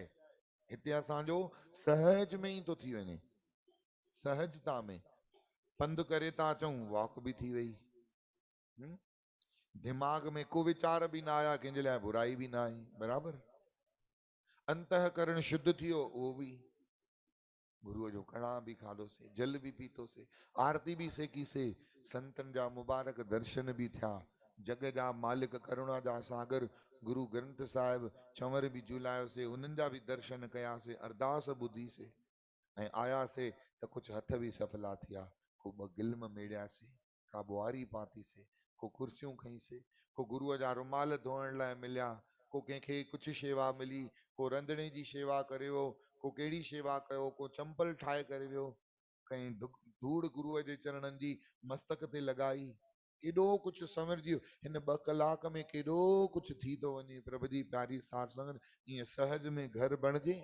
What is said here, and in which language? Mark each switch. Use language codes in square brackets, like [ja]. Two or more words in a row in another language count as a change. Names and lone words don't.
[sd] हिते असांजो सहज में ई थो थी वञे, सहजता में पंधु करे था अचूं, वॉक बि थी वई, दिमाग़ में को वीचार बि न आया, कंहिंजे लाइ बुराई बि न आई, बराबरि। अंतःकरण शुद्ध थियो उहो बि गुरुअ जो कणा बि खाधोसीं, जल बि पीतोसीं, आरती बि सेकीसीं, संतन जा मुबारक दर्शन बि थिया, जग जा मालिक करुणा जा सागर गुरु ग्रंथ साहिब चंवर बि झूलायोसीं, उन्हनि जा बि दर्शन कयासीं, अरदास ॿुधीसीं ऐं आयासीं त कुछ हथ भी सफला थिया। को ॿ गिल्म मेड़ियासीं, का बुआरी पातीसीं, को कुर्सियूं खईंसीं, को गुरुअ जा रुमाल धोइण लाइ मिलिया, को कंहिंखे कुछ शेवा मिली, को रंधिणे जी शेवा करे वियो, को कहिड़ी शेवा कयो, को चंपल ठाहे करे वियो, कहीं धूड़ गुरुअ जे चरणनि जी मस्तक ते लॻाई। केॾो कुछ समझी वियो। हिन 2 कलाक में केॾो कुछ थी थो वञे। प्रभु जी प्यारी साठ संगत, ईअं सहज में घर बणिजे।